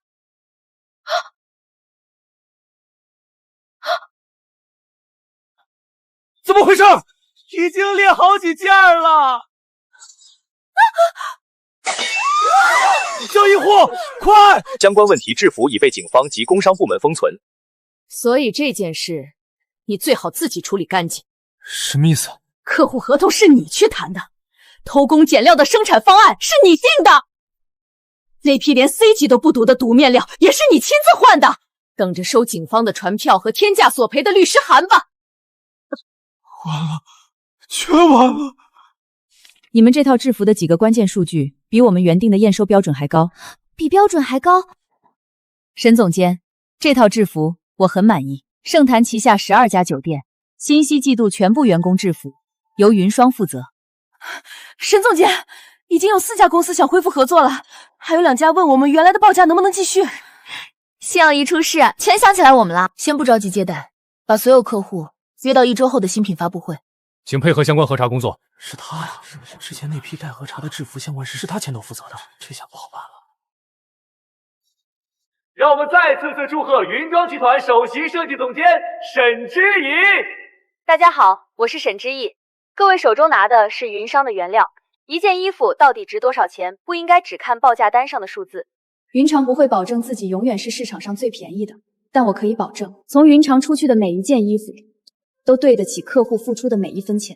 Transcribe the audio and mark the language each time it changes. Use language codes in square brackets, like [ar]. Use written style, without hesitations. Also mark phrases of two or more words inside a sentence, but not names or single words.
[zh] 怎麼回事？已經裂好幾件了。交易戶，快！相關問題制服已被警方及工商部門封存。所以這件事你最好自己處理乾淨。什麼意思？客戶合同是你去談的，偷工減料的生產方案是你定的，那批連 C 級都不讀的毒面料也是你親自換的，等着收警方的傳票和天价索赔的律師函吧。完了，全完了！你们这套制服的几個關鍵數據比我們原定的驗收標準還高，比標準還高。沈總監，這套制服我很滿意。盛壇旗下12家酒店，新禧季度全部員工制服由雲雙負責。沈總監，已經有4家公司想恢復合作了，還有2家問我們原來的報價能不能繼續。信耀一出事，全想起來我們了。先不着急接待，把所有客戶約到1周後的新品發布會。請配合相關核查工作。是他呀，之前那批待核查的制服相关事是他牵头負責的，这下不好办了。让我们再次祝賀雲莊集團首席設計總監沈之怡。大家好，我是沈之毅。各位手中拿的是雲商的原料，一件衣服到底值多少錢，不應該只看報價單上的數字。雲長不會保證自己永遠是市場上最便宜的，但我可以保證，從雲長出去的每一件衣服都對得起客戶付出的每1分錢。